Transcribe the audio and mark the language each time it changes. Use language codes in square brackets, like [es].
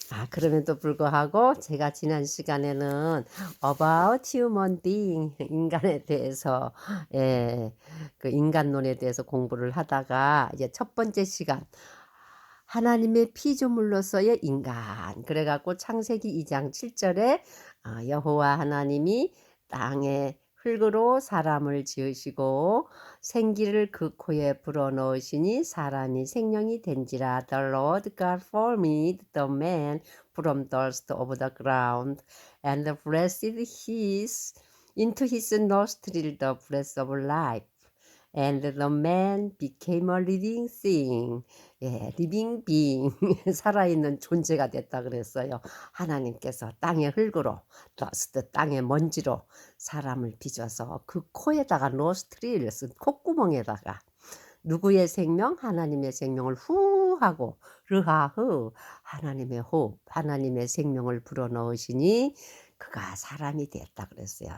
[ko] 그럼에도 불구하고 제가 지난 시간에는 [en] about human being [ko] 인간에 대해서 예, 그 인간론에 대해서 공부를 하다가 이제 첫 번째 시간 하나님의 피조물로서의 인간 그래 갖고 창세기 2장 7절에 여호와 하나님이 땅에 흙으로 사람을 지으시고 생기를 그 코에 불어넣으시니 사람이 생명이 된지라. [en] The Lord God formed the man from dust of the ground and breathed his into his nostril the breath of life. And the man became a living thing. living being. [ko] 살아있는 존재가 됐다 그랬어요. 하나님께서 땅의 흙으로, dust, 땅의 먼지로 사람을 빚어서 그 코에다가 노스트릴, 콧구멍에다가 누구의 생명? 하나님의 생명을 후 하고 르하흐 하나님의 호흡, 하나님의 생명을 불어넣으시니 그가 사람이 됐다 그랬어요.